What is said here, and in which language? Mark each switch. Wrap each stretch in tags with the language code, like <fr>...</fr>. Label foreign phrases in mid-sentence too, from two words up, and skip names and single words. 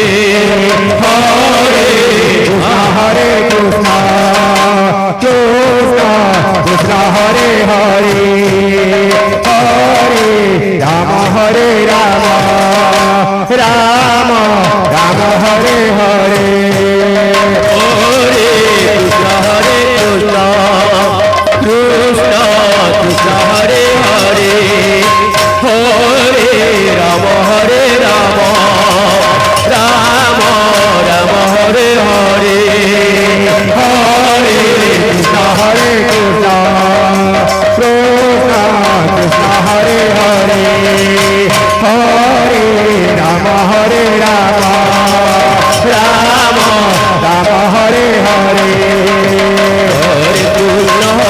<sa>ହରେ କୃଷ୍ଣ କୃଷ୍ଣ କୃଷ୍ଣ ହରେ ହରେ ହରେ ରାମ ରାମ ରାମ ହରେ ହରେ ହରେ କୃଷ୍ଣ କୃଷ୍ଣ କୃଷ୍ଣ ହରେ হরে হরে রাম রাম রাম রাম হরে হরে হরে কৃষ্ণ কৃষ্ণ কৃষ্ণ কৃষ্ণ হরে হরে হরে রাম রাম রাম রাম হরে হরে হরে কৃষ্ণ</sa>